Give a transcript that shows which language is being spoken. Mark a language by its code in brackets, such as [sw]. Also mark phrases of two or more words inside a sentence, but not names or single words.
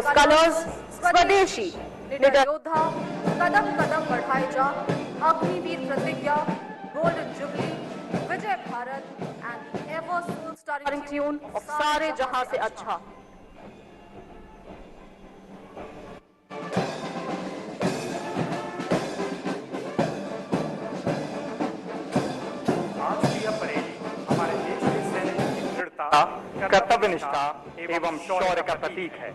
[en] Colors, Swadeshi, Nidar Yodha, Kadam Kadam Badhai Ja, Agniveer Pratigya, Golden Jubilee, Vijay Bharat, and the ever soul-stirring tune of Sare Jahan Se Acha. [hi] आज की यह परेड हमारे देश के सैनिकों की दृढ़ता, कर्तव्यनिष्ठा एवं शौर्य का प्रतीक है।